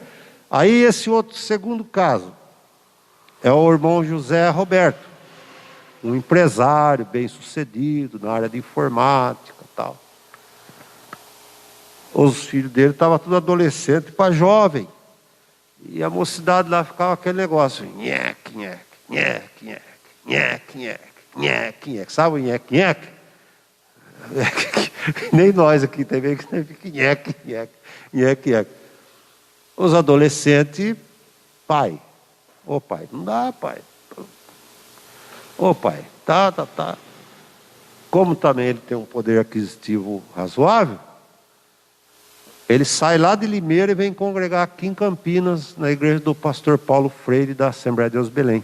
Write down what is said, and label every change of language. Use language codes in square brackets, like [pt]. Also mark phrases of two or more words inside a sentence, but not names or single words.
[pt] Aí esse outro segundo caso é o irmão José Roberto, um empresário bem-sucedido na área de informática e tal. Os filhos dele estavam tudo adolescente para jovem. E a mocidade lá ficava aquele negócio. Nheque, nheque, nheque, nheque, nheque, nheque, nheque, nheque. Sabe o nheque, nheque? Nem nós aqui também, que fica nheque, nheque, nheque, nheque. Os adolescentes, pai. Ô pai, não dá, pai. Ô pai, tá. Como também ele tem um poder aquisitivo razoável, ele sai lá de Limeira e vem congregar aqui em Campinas, na igreja do pastor Paulo Freire, da Assembleia de Deus Belém.